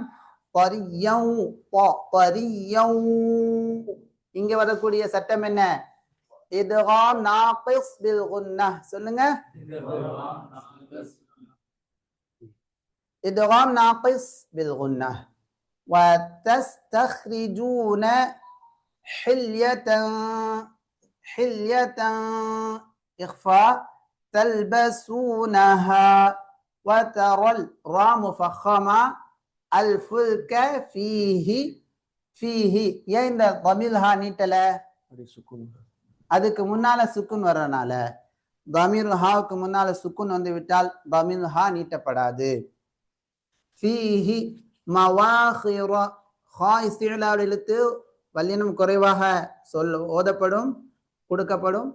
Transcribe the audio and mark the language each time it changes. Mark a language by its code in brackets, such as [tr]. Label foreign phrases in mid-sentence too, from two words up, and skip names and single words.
[ta] பரியௌ பரியௌ. இங்க வரக்கூடிய சட்டம் என்ன? [ar] إدغام ناقص بالغنة. [ta] சொல்லுங்க, [ar] إدغام ناقص بالغنة. وتستخرجون حلية. حلية إخفاء. تلبسونها. وترى الراء مفخمة. الفلك فيه. فيه [ta] ஏன் இந்த தமீல்ஹா நீட்டல? அதுக்கு முன்னால சுக்குன் வர்றதுனால. தமீர் ஹாவுக்கு முன்னால சுக்குன் வந்து விட்டால் தமீர் ஹா நீட்டப்படாது. [ar] فيه مواخر. [ta] ஹா இஸ்திலால் எழுத்து வல்லினம் குறைவாக ஓதப்படும், கொடுக்கப்படும்.